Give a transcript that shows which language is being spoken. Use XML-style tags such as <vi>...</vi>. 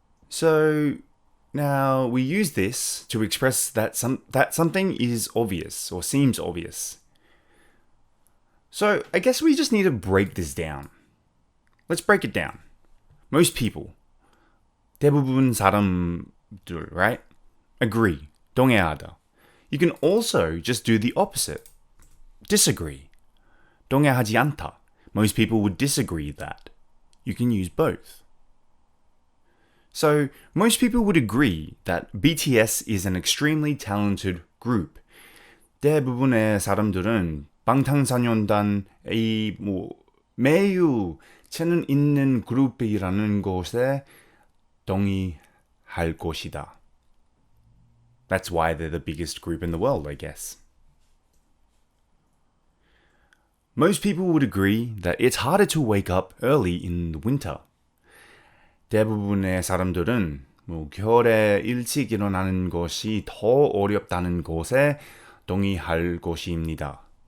<en>So now we use this to express that something is obvious or seems obvious. So I guess we just need to break this down. Let's break it down. Most people,</en> <ko>대부분 사람들,</ko> <en>right? Agree,</en> <ko>동의하다.</ko> <en>You can also just do the opposite. Disagree,</en> <ko>동의하지 않다.</ko> <en>Most people would disagree that. You can use both. So, most people would agree that BTS is an extremely talented group.</en> <ko>대부분의 사람들은 방탄소년단이 매우 재능 있는 그룹이라는 것에 동의할 것이다.</ko> <en>That's why they're the biggest group in the world, I guess. Most people would agree that it's harder to wake up early in the winter.</en> <ko>대부분의 사람들은 겨울에 일찍 일어나는 것이 더 어렵다는 것에 동의할 것입니다.</ko>